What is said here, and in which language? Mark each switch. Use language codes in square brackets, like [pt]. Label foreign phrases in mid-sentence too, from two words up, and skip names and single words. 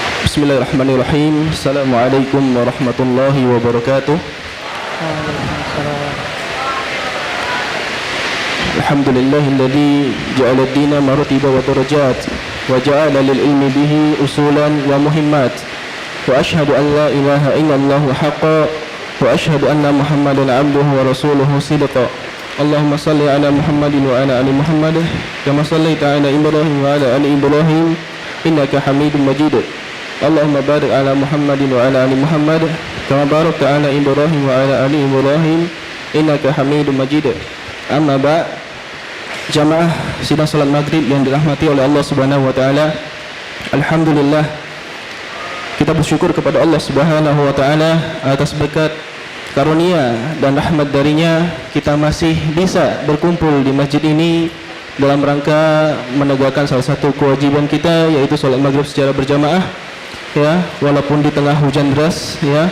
[ar] بسم الله الرحمن الرحيم. السلام عليكم ورحمة الله وبركاته. الحمد لله الذي جعل الدين مراتب ودرجات وجعل للعلم به أصولا ومهمات. وأشهد أن لا إله إلا الله حقا وأشهد أن محمدا عبده ورسوله صدقا. اللهم صل على محمد وعلى آل محمد كما صليت على إبراهيم وعلى آل إبراهيم إنك حميد مجيد. اللهم بارك على محمد وعلى آل محمد كما باركت على إبراهيم وعلى آل إبراهيم إنك حميد مجيد. أما بعد', [id] jamaah sidang salat maghrib yang dirahmati oleh Allah [ar] سبحانه وتعالى. [id] Alhamdulillah, kita bersyukur kepada Allah [ar] سبحانه وتعالى [id] atas berkat karunia dan rahmat darinya kita masih bisa berkumpul di masjid ini dalam rangka menegakkan salah satu kewajiban kita, yaitu salat maghrib secara berjamaah, ya, walaupun di tengah hujan deras, ya.